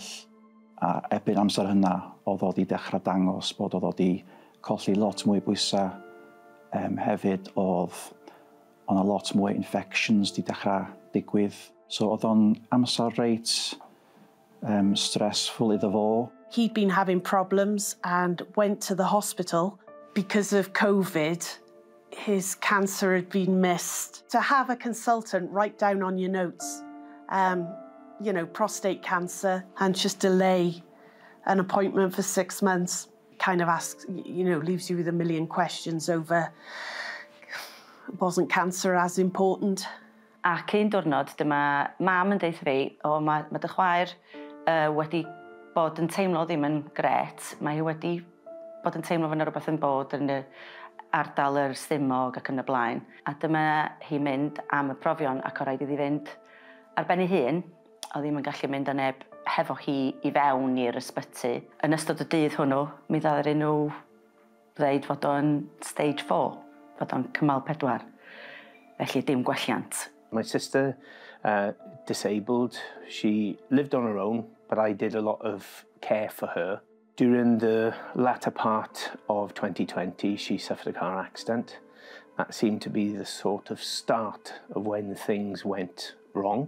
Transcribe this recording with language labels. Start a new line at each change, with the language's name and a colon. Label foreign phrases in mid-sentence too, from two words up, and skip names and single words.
Welsh: A erbyn amser hynna, oedd o di dechrau dangos bod oedd o di colli lot mwy bwysau. Hefyd oedd o'na lot mwy infections di dechrau digwydd. So oedd o'n amser reit stressful iddo fo.
English: He'd been having problems and went to the hospital because of COVID. His cancer had been missed. To have a consultant write down on your notes, prostate cancer, and just delay an appointment for 6 months kind of asks, leaves you with a million questions over, wasn't cancer as important?
Welsh: Ac un diwrnod, dyma mam yn deud fi, mae dy chwaer wedi bod yn teimlo ddim yn gret. Mae hi wedi bod yn teimlo fan rhywbeth yn bod yn ardal yr stumog ac yn y blaen. A dyma hi mynd am y profion ac o rhaid iddi fynd ar ben ei hun. O ddim yn gallu mynd â neb hefo hi i fewn i'r ysbyty. Yn ystod y dydd hwnnw, mi ddaddaru nhw ddweud fod o'n stage 4, fod o'n cymal 4. Felly dim gwelliant.
English: My sister, disabled, she lived on her own, but I did a lot of care for her. During the latter part of 2020, she suffered a car accident. That seemed to be the sort of start of when things went wrong.